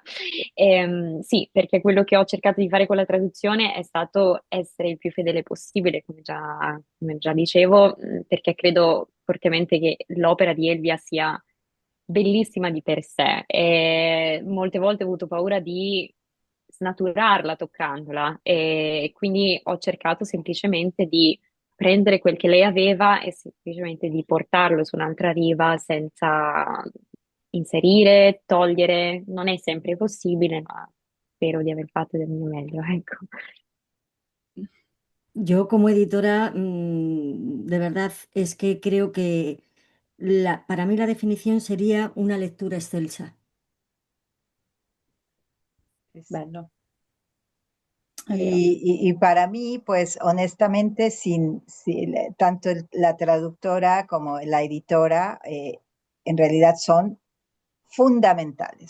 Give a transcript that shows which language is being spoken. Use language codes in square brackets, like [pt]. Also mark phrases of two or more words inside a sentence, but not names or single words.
[it] Sì, perché quello che ho cercato di fare con la traduzione è stato essere il più fedele possibile, come già dicevo, perché credo fortemente che l'opera di Elvia sia bellissima di per sé e molte volte ho avuto paura di snaturarla toccandola e quindi ho cercato semplicemente di prendere quel che lei aveva e semplicemente di portarlo su un'altra riva senza inserire, togliere. Non è sempre possibile, ma spero di aver fatto del mio meglio, ecco. [es] Yo como editora, de verdad es que creo que para mí la definición sería una lectura excelsa. Bello. Y para mí, pues honestamente, tanto la traductora como la editora en realidad son fundamentales.